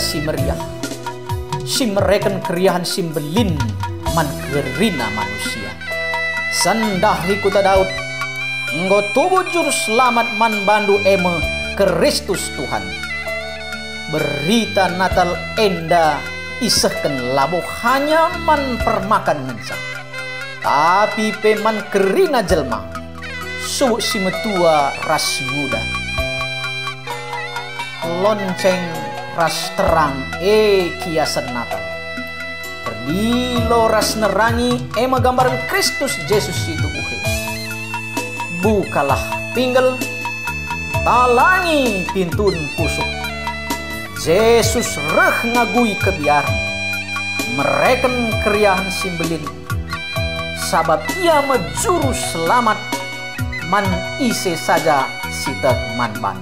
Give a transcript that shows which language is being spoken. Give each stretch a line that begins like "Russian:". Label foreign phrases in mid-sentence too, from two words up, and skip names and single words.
Batak Karo: si meriah, si mereken keriahan simbelin man gerina manusia, sandahi kuta Daud nggo tubuh juru selamat man bandu eme Kristus Tuhan, berita Natal enda isehken labo hanya man permakan ngencang, tapi peman kerina jelma subuk si metua ras muda, lonceng ras terang kiasan Natal, perdilo ras nerangi ema gambaran Kristus Yesus itu uhe, bukalah pinggel talangi pintun pusuk, Yesus reh ngagui kebiaran mereken keriahan simbelin, sabab ia menjuru selamat man ise saja sitek man bana.